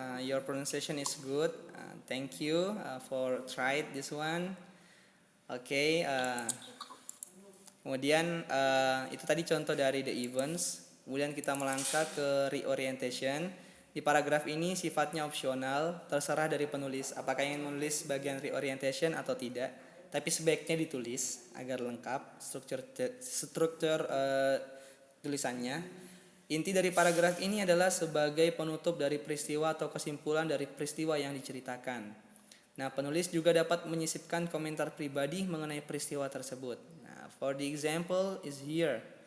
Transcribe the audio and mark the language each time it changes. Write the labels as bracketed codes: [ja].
[en] Your pronunciation is good. Thank you for try this one. [id] Oke, kemudian itu tadi contoh dari the events. Kemudian kita melangkah ke reorientation. Di paragraf ini sifatnya opsional, terserah dari penulis apakah ingin menulis bagian reorientation atau tidak. Tapi sebaiknya ditulis agar lengkap struktur tulisannya. Inti dari paragraf ini adalah sebagai penutup dari peristiwa atau kesimpulan dari peristiwa yang diceritakan. Nah, penulis juga dapat menyisipkan komentar pribadi mengenai peristiwa tersebut. [en] Nah, for the example is here.